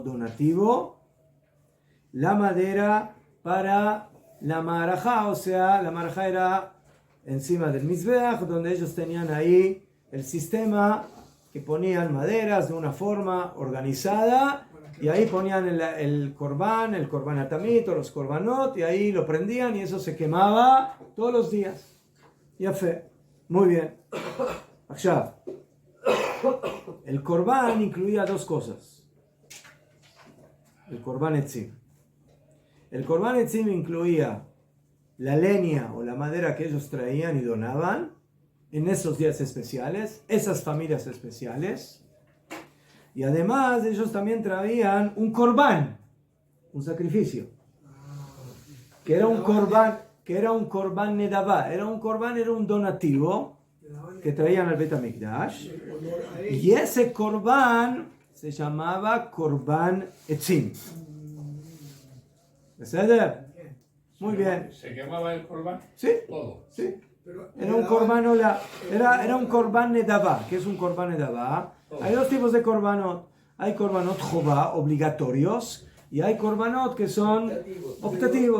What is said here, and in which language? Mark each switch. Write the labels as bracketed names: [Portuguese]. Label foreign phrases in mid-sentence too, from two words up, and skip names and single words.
[Spanish] donativo la madera para la marajá, o sea, la marajá era encima del mizbeach, donde ellos tenían ahí el sistema que ponían maderas de una forma organizada, y ahí ponían el [Hebrew] קרבן התמיד [Spanish] o los korbanot, y ahí lo prendían y eso se quemaba todos los días. Ya fue. Muy bien. Akshav. El korban incluía 2 cosas. El [Hebrew] קרבן עצים. [Spanish] El [Hebrew] קרבן עצים [Spanish] incluía la leña o la madera que ellos traían y donaban en esos días especiales, esas familias especiales. Y además ellos también traían un korban, un sacrificio, que era un [Hebrew] קרבן נדבה, [Spanish] era un donativo que traían al [Hebrew] בית המקדש, [Spanish] y ese korban se llamaba [Hebrew] קרבן עצים. [Spanish] ¿Verdad? Muy bien. ¿Se quemaba el korban? Sí. Todo. Sí. Era un korban era un [Hebrew] קרבן נדבה. [Spanish] ¿Qué es un [Hebrew] קרבן נדבה? [Spanish] Hay 2 tipos de korbanot. Hay [Hebrew] קרבנות חובה, [Spanish] obligatorios, y hay korbanot que son optativos.